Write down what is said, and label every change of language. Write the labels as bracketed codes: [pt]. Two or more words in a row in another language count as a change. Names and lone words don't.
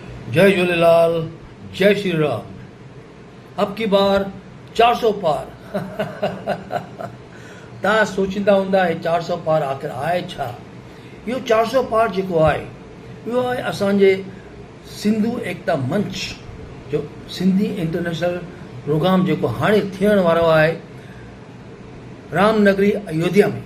[hi] जय झूलेलाल, जय श्री राम। अब की बार 400 पार। [sd] तव्हां सोचींदा हूंदा 400 पार आख़िर आहे छा? इहो 400 पार जेको आहे इहो आहे असांजे सिंधु एकता मंच जो सिंधी [en] international program [sd] जेको हाणे थियण वारो आहे रामनगरी अयोध्या में।